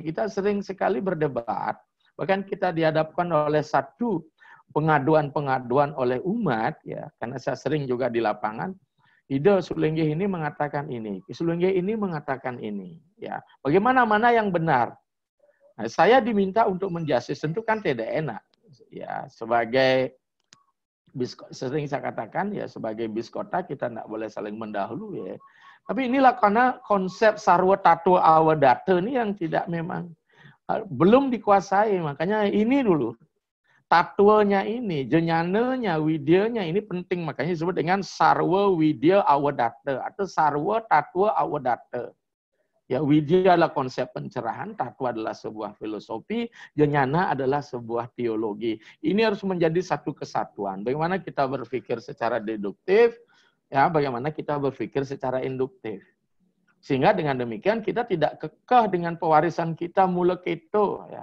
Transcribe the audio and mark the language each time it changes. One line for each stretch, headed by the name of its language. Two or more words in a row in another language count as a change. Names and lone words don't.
Indonesian: Kita sering sekali berdebat. Bahkan kita dihadapkan oleh satu pengaduan-pengaduan oleh umat, ya, karena saya sering juga di lapangan, ide Sulinggih ini mengatakan ini, Sulinggih ini mengatakan ini, ya. Bagaimana mana yang benar? Nah, saya diminta untuk menjasis, tentu kan tidak enak, ya. Sebagai sering saya katakan, ya, sebagai biskota kita tidak boleh saling mendahului, ya. Tapi inilah karena konsep sarwa tattwa awadatta ini yang tidak memang belum dikuasai, makanya ini dulu. Tatwanya ini, jenyananya, widyanya ini penting, makanya disebut dengan sarwa widya awadatta atau sarwa tatwa awadatta. Ya, widya adalah konsep pencerahan, tatwa adalah sebuah filosofi, jenyana adalah sebuah teologi. Ini harus menjadi satu kesatuan. Bagaimana kita berpikir secara deduktif, ya, bagaimana kita berpikir secara induktif. Sehingga dengan demikian kita tidak kekeh dengan pewarisan kita
Balinese: mula keto,
Indonesian: ya.